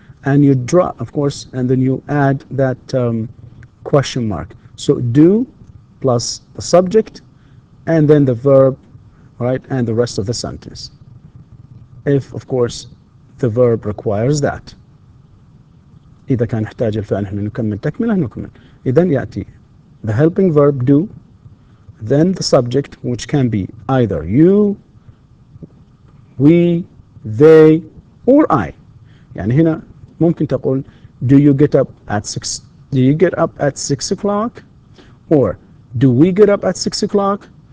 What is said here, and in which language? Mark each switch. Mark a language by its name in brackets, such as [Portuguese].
[English] And you draw, of course, and then you add that question mark. So do plus the subject and then the verb, right, and the rest of the sentence. If, of course, the verb requires that. [Arabic] إذا كان يحتاج الفعل نحن نكمل تكملة نكمل. إذن يأتي [English] the helping verb do, then the subject, which can be either you, we, they, or I. [Arabic] يعني هنا ممكن تقول [English] do you get up at 6? Do you get up at 6 o'clock? Or do we get up at 6 o'clock?